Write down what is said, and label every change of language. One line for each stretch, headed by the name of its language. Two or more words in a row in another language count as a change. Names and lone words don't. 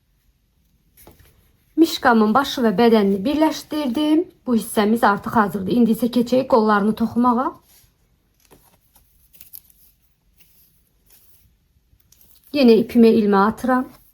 Turkish: Mişqamın başı ve bedenini birleştirdim. Bu hissemiz artık hazırdır.
Azerbaijani: İndi isə keçək qollarını toxumağa. Yine ipime ilme atıram.